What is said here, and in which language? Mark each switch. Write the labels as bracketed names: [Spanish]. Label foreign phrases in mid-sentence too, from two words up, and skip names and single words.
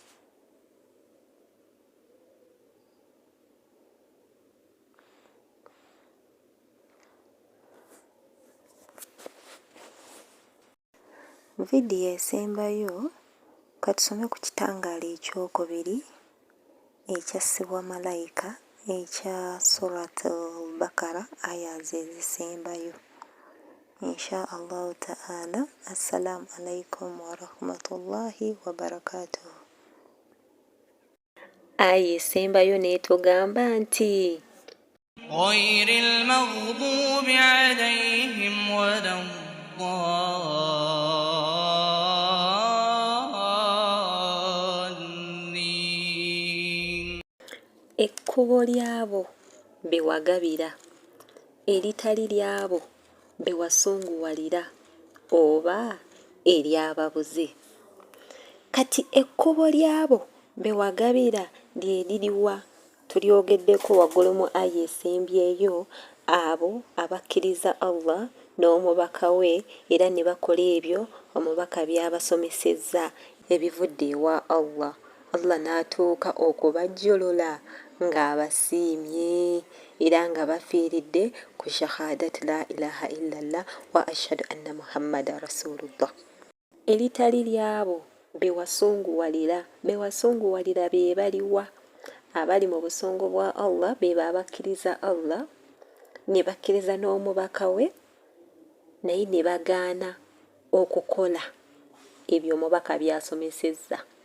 [Ganda] Vidiyo esembayo katusome ku kitangaala ekyokubiri ekyassibwa malayika ekya Surat al-Bakara ayazi ezisembayo. [Arabic] إن شاء الله تعالى. السلام عليكم و رحمة الله و بركاته. [Ganda] Aya esembayo n'etugamba nti [Arabic] غير المغضوب عليهم و لا الضالين. [Ganda] Ekkubo lyabo be wagabira eritali lyabo be wasunguwalira oba eryababuze. Kati ekkubo lyabo be wagabira lye liriwa? Tulyogeddeko waggulu mu aya esembyeyo, abo abakkiriza Allah n'omubaka we era ne bakola ebyo omubaka by'abasomesezza ebivudde ewa Allah. Allah n'atuuka okubajjolola ng'abasiimye era nga bafiiridde ku shahadat [Arabic] لا إله إلا الله و أشهد أن محمدا رسول الله. [Ganda] eritali lyabo bewasunguwalira be baliwa abali mu busungu bwa Allah be babakkiriza Allah ne bakkiriza n'omubaka we naye ne bagaana okukola ebyo omubaka byasomesezza.